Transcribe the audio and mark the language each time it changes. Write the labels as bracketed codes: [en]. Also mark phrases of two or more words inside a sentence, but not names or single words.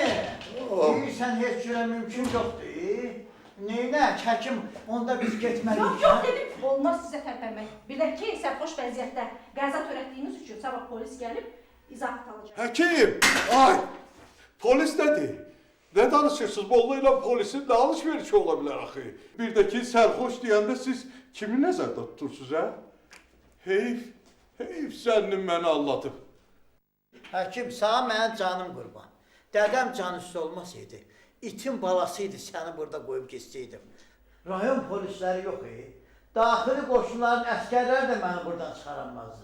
[az] Deyirsən heç cürə mümkün yoxdur. Neynə, çəkim, onda biz getməliyik. Yox dedim, olmaz sizə tərpənmək. Bir də ki, sərxoş vəziyyətdə qəza törətdiyiniz üçün sabah polis gəlib izahat alacaq. Həkim! Ay! Polis nədir? Ne danışırsınız? [tr] Molla ile polisin ne alışverişi olabilir axı? [az] Bir de ki sərxoş deyəndə siz kimi nəzərdə tutursunuz, hə? Heyf sənin məni anlatıb. Həkim, sağ mənim canım qurban. Dədəm can üstü olmasaydı, itin balasıydı səni burada qoyub geçsəydim. Rayon polisləri yox, daxili qoşunların əskərləri də məni buradan çıxaramazdı.